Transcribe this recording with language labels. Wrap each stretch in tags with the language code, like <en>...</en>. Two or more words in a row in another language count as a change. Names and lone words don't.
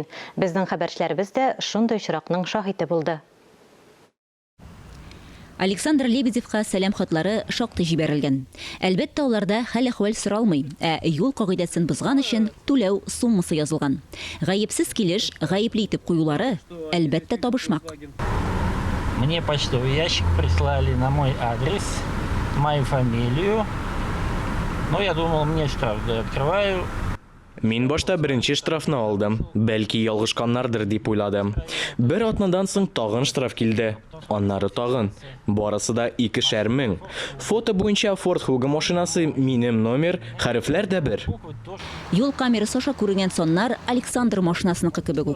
<tt>Безнең хәбәрчеләребез дә шундый очракның шаһиты булды. Александр Лебедевка сәлам хатлары шактый җибәрелгән. Әлбәттә, уларда хәл-әхваль соралмый, юл кагыйдәсен бозган өчен түләү суммасы язылган. Гаепсез килеш, гаепле итеп куюлары әлбәттә табышмак.</tt> <ru>Мне почтовый ящик прислали на мой адрес, мою фамилию. Но я думал, мне штраф, да, открываю.</ru> <tt>Мин башта беренче штрафны алдым. Бәлки ялгышканнардыр дип уйладым. Бер атнадан соң тагын штраф килде. Аннары тагын. Барысы да 2,5 мең. Фото буенча Ford Kuga машинасы, минем номер, хәрефләр дә бер. Юл камерасы аша күренгән соннар Александр машинасыныкы кебек үк.</tt>